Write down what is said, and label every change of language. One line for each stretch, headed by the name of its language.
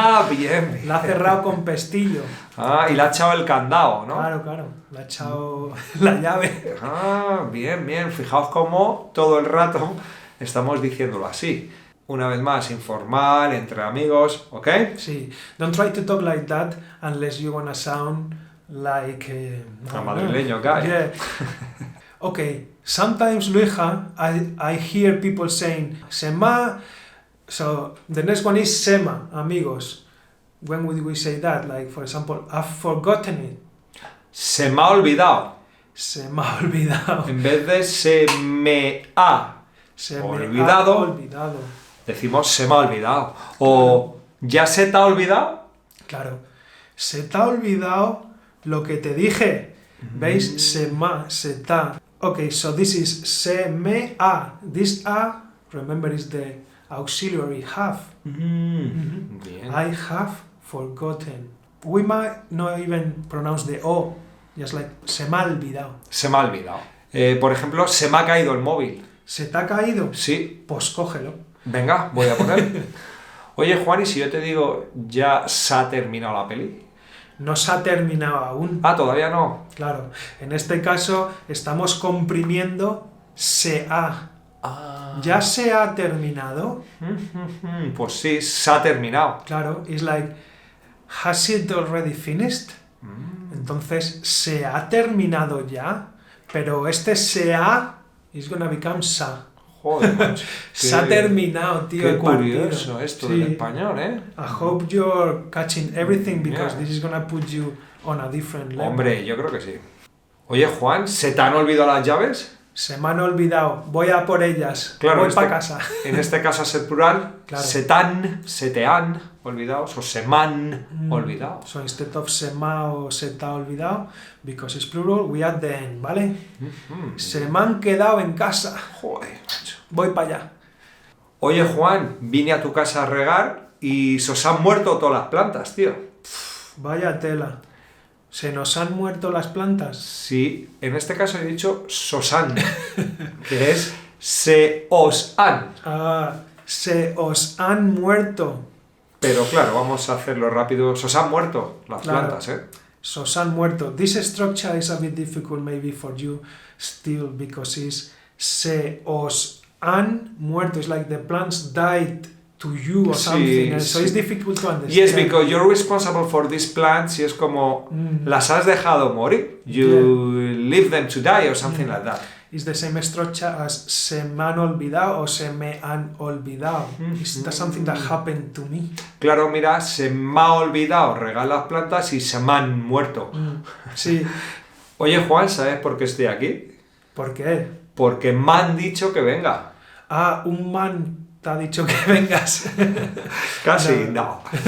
Spanish: Bien. La ha cerrado con pestillo. Y le ha echado el candado, ¿no? Claro. Le ha echado la llave. Bien. Fijaos cómo todo el rato estamos diciéndolo así. Una vez más, informal, entre amigos, ¿ok? Sí.
English: Don't try to talk like that unless you wanna sound like... A madrileño guy. Yeah. Okay. Sometimes, Luija, I hear people saying Sema. So the next one is Sema, amigos. When would we say that? Like, for example, I've forgotten it.
Spanish: Se me ha olvidado. Se me ha olvidado. En vez de se me ha Se me olvidado, ha olvidado. decimos se me ha olvidado. O ya se te ha olvidado. Claro. Se te ha olvidado lo que te dije. ¿Veis? Se ta.
English: Okay, so this is se me ha. This a, remember, is the auxiliary have.
Spanish: Bien.
English: I have forgotten. We might not even pronounce the o, just like
Spanish: se me ha olvidado. Se me ha olvidado. Por ejemplo, se me ha caído el móvil. ¿Se te ha caído? Sí. Pues cógelo. Venga, voy a poner. Oye, Juan, ¿y si yo te digo ya se ha terminado la peli? No se ha terminado aún. Todavía no. Claro. En este caso estamos comprimiendo se ha. ¿Ya se ha terminado? Pues sí, se ha terminado. Claro,
English: it's like, has it already finished?
Spanish: Entonces, se ha terminado ya, pero este se ha
English: is gonna become
Spanish: sa. Joder, macho. Se ha terminado, tío, Qué el partido. curioso esto Sí. del español, ¿eh?
English: I hope you're catching everything because Yeah. this is gonna put you on a different level.
Spanish: Hombre, yo creo que sí. Oye, Juan, ¿se te han olvidado las llaves? Se me han olvidado, voy a por ellas, Claro, voy para casa. En este caso es el plural. Claro. Se te han olvidado, o se me han olvidado.
English: So instead of
Spanish: se me ha o se te ha olvidado,
English: because it's plural, we add the n,
Spanish: ¿vale? Se me han quedado en casa, Joder, macho. voy para allá. Oye, Juan, vine a tu casa a regar y se os han muerto todas las plantas, tío. Vaya tela. ¿Se nos han muerto las plantas? Sí, en este caso he dicho sosan, que es se os han. Se os han muerto. Pero claro, vamos a hacerlo rápido. Se os han muerto las Claro. plantas, ¿eh? Se os han muerto.
English: This structure is a bit difficult maybe for you still because it's
Spanish: se os han muerto.
English: It's like the plants died to you or
Spanish: Sí,
English: something. And
Spanish: sí.
English: so it's difficult to understand. Yes, because you're responsible for these plants
Spanish: y es como las has dejado morir.
English: You leave them to die or something like that. It's the same structure as
Spanish: se me han olvidado o se me han olvidado.
English: It's something that happened to me.
Spanish: Claro, mira, se me ha olvidado regar las plantas y se me han muerto. Sí. Oye, Juan, ¿sabes por qué estoy aquí? ¿Por qué? Porque me han dicho que venga. Un man te ha dicho que vengas? Casi, no.